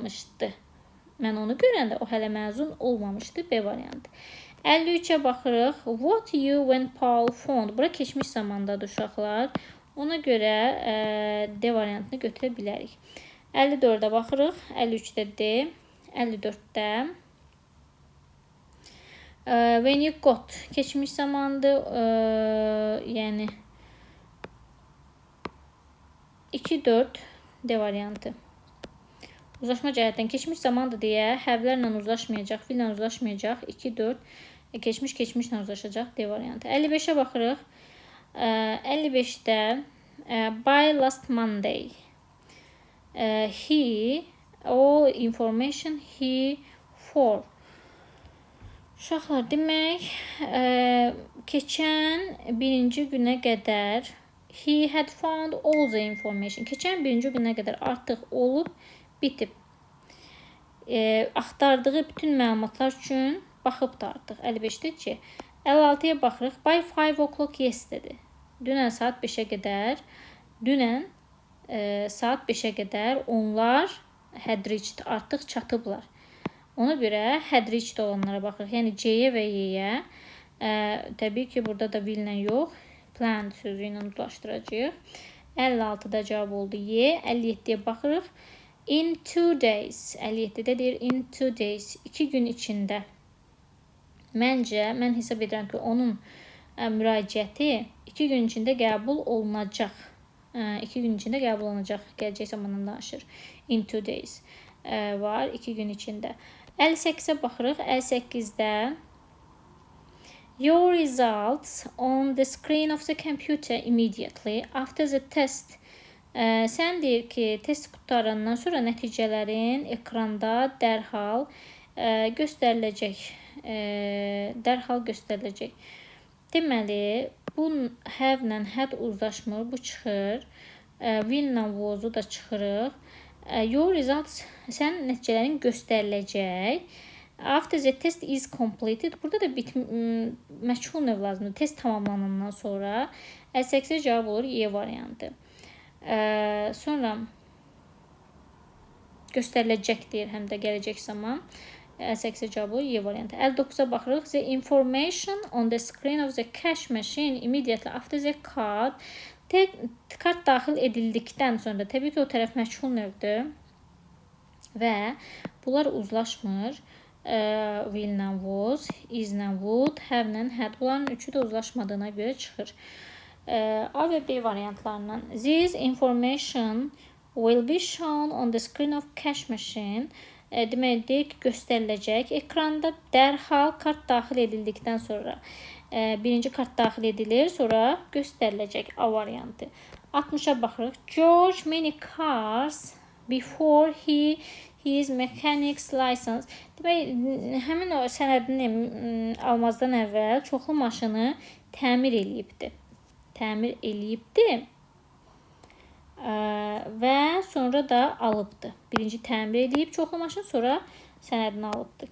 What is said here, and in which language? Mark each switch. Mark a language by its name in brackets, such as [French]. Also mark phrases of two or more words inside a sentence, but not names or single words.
[Azerbaijani] Mən onu görəndə o hələ məzun olmamışdı. B variantı. 53-ə baxırıq. [English] What you when Paul phoned. [Azerbaijani] Bura keçmiş zamandadır uşaqlar. Ona görə D variantını götürə bilərik. 54-ə baxırıq. 53-də D. 54-də [English] when you got [Azerbaijani] keçmiş zamandır. Yəni 2-4 D variantı. Uzlaşma cəhətdən keçmiş zamandır deyə həvlərlə uzlaşmayacaq, fillə uzlaşmayacaq. 2-4 keçmişlə uzlaşacaq D variantı. 55-ə baxırıq. 55-də [English] by last Monday. He all information he for. [Azerbaijani] Uşaqlar, demək, keçən birinci günə qədər [English] he had found all the information. [Azerbaijani] Keçən birinci günə qədər artıq olub, bitib. Axtardığı bütün məlumatlar üçün baxıb da artıq. 55-də C. 56-ya baxırıq. [English] By 5 o'clock yesterday. [Azerbaijani] Dünən saat 5-ə qədər onlar [English] had reached, [Azerbaijani] artıq çatıblar. Ona görə [English] had reached [Azerbaijani] olanlara baxırıq. Yəni C-yə və Y-yə. Təbii ki, burada da will-lə yox, planned sözü ilə uzlaşdıracağıq. 56-da cavab oldu Y. 57-yə baxırıq. [English] In 2 days. [Azerbaijani] 57-də deyir [English] in 2 days. [Azerbaijani] 2 gün içində. Məncə, mən hesab edirəm ki, onun müraciəti 2 gün içində qəbul olunacaq. 2 gün içində qəbul olunacaq. Gələcək zamandan danışır. [English] In 2 days [Azerbaijani] var 2 gün içində. 58-ə baxırıq. [English] 58-də your results on the screen of the computer immediately after the test. [Azerbaijani] Sən deyir ki, test qutarandan sonra nəticələrin ekranda dərhal göstəriləcək. Deməli, bu have-lə had uzlaşmır, bu çıxır. Will-lə was-u da çıxırıq. [English] Your results, [Azerbaijani] sən nəticələrin göstəriləcək. [English] After the test is completed. [Azerbaijani] Burada da məchul növ lazımdır. Test tamamlanandan sonra 58-ə cavab olur Y variantı. Sonra göstəriləcək deyir, həm də gələcək zaman. 58-ə cavab olur Y variantı. 59-a baxırıq. [English] The information on the screen of the cash machine immediately after the card. [Azerbaijani] Kart daxil edildikdən sonra, təbii ki, o tərəf məchul növdür və bunlar uzlaşmır. Will-lə was, is-lə would, have-lə had. Bunların üçü də uzlaşmadığına görə çıxır. A və B variantlarından. [English] This information will be shown on the screen of cash machine. [Azerbaijani] Demək, deyir ki, göstəriləcək. Ekranda dərhal kart daxil edildikdən sonra birinci kart daxil edilir, sonra göstəriləcək A variantı. 60-a baxırıq. [English] George many cars before his mechanics license. [Azerbaijani] Demək, həmin o sənədini almazdan əvvəl çoxlu maşını təmir eləyibdi və sonra da alıbdı. Birinci təmir eləyib çoxlu maşın, sonra sənədini alıbdı.